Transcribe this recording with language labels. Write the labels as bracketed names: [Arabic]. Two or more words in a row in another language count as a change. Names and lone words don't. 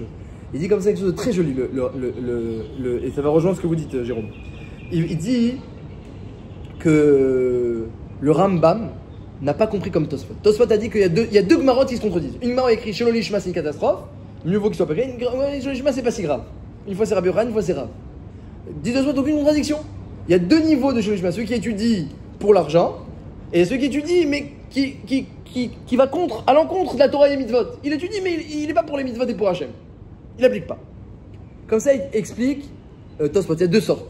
[French] Il dit comme ça quelque chose de très joli, et ça va rejoindre ce que vous dites, Jérôme. Il dit que le Rambam n'a pas compris comme Tosfot. Tosfot a dit qu'il y a deux Gemarot qui se contredisent. Une Gemara écrit [Hebrew] שלא לשמה [French] c'est une catastrophe, mieux vaut qu'il soit pas créé. [Hebrew] שלא לשמה [French] c'est pas si grave. Une fois c'est Rabbi Yochanan, une fois c'est Rav. Dit Tosfot aucune contradiction. Il y a deux niveaux de [Hebrew] שלא לשמה, [French] celui qui étudie pour l'argent et celui qui étudie mais qui va à l'encontre de la Torah et des mitzvot. Il étudie mais il n'est pas pour les mitzvot et pour Hachem. Il n'applique pas. Comme ça il explique Tosfot, il y a deux sortes.